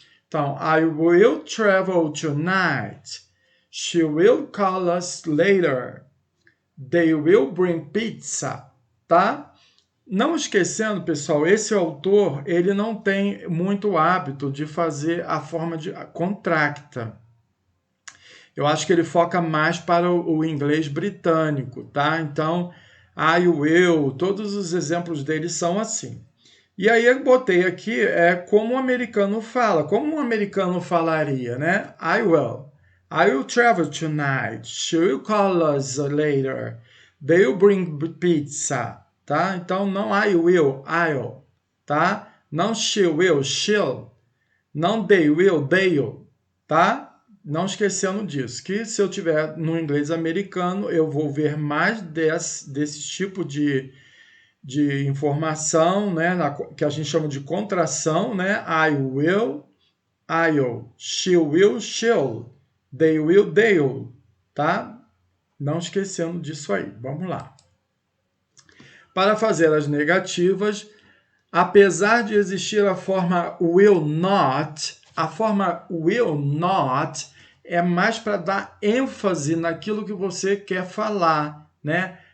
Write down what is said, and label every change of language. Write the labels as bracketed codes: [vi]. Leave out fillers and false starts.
[pt] Então, [en] I will travel tonight. She will call us later. They will bring pizza, [pt] tá? Não esquecendo, pessoal, esse autor ele não tem muito hábito de fazer a forma de contracta. Eu acho que ele foca mais para o inglês britânico, tá? Então, [en] I will, [pt] todos os exemplos dele são assim. E aí eu botei aqui como o americano fala, como um americano falaria, né? [en] I will travel tonight. She will call us later. They will bring pizza. [pt] Tá? Então, não [en] I will, I'll, [pt] tá? Não [en] she will, she'll. Não they will, they'll, [pt] tá? Não esquecendo disso, que se eu tiver no inglês americano, eu vou ver mais desse tipo de informação, né? Que a gente chama de contração, né? [en] I will, I'll, she will, she'll, they will, they'll, [pt] tá? Não esquecendo disso aí. Vamos lá. Para fazer as negativas, apesar de existir a forma will not, a forma will not é mais para dar ênfase naquilo que você quer falar, né?